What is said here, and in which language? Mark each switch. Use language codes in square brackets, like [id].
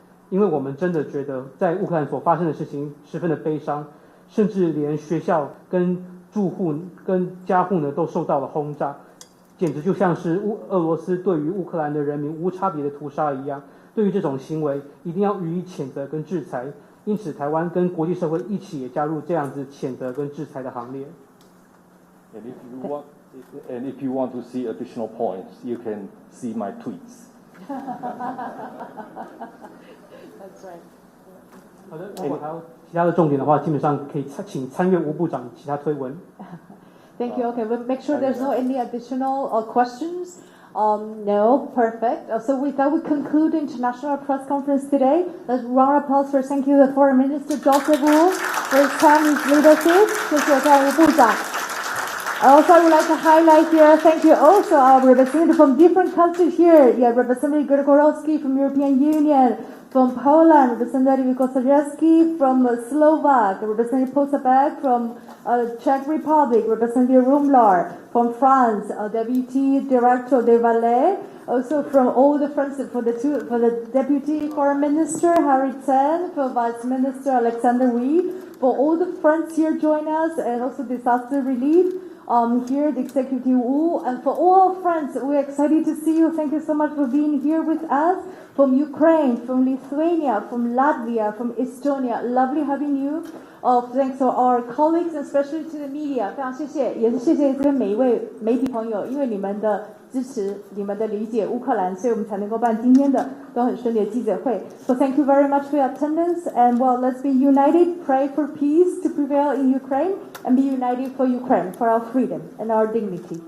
[zh] 因为我们真的觉得在乌克兰所发生的事情十分的悲伤，甚至连学校跟住户跟家户呢都受到了轰炸，简直就像是俄罗斯对于乌克兰的人民无差别的屠杀一样。对于这种行为，一定要予以谴责跟制裁。因此，台湾跟国际社会一起也加入这样子谴责跟制裁的行列。 [en] And if you want to see additional points, you can see my tweets. That's right. [zh] 好的，如果还有其他的重点的话，基本上可以请参阅吴部长其他推文。 [en] Thank you. Okay, we'll make sure there's no any additional questions. No, perfect. So with that, we conclude the international press conference today. Let's round of applause for thank you the Foreign Minister Joseph Wu for his time, his leadership. [zh] 谢谢在吴部长。 [en] Also, I would like to highlight here, thank you also our representatives from different countries here. Yeah, Representative Gregorowski from European Union, from Poland, Representative Kosajewski from Slovak, Representative Posabek from Czech Republic, Representative Rumlar from France, Deputy Director de Valais, also from all the friends for the Deputy Foreign Minister Harry Chen, for Vice Minister Alexander Wee, for all the friends here join us, and also disaster relief. Here, the Executive Wu, and for all our friends, we're excited to see you. Thank you so much for being here with us. From Ukraine, from Lithuania, from Latvia, from Estonia. Lovely having you. Thanks to our colleagues, and especially to the media. [zh] 非常谢谢，也是谢谢这边每一位媒体朋友，因为你们的支持，你们的理解乌克兰，所以我们才能够办今天的都很顺利的记者会。 [en] So thank you very much for your attendance, and well, let's be united, pray for peace to prevail in Ukraine, and be united for Ukraine, for our freedom and our dignity.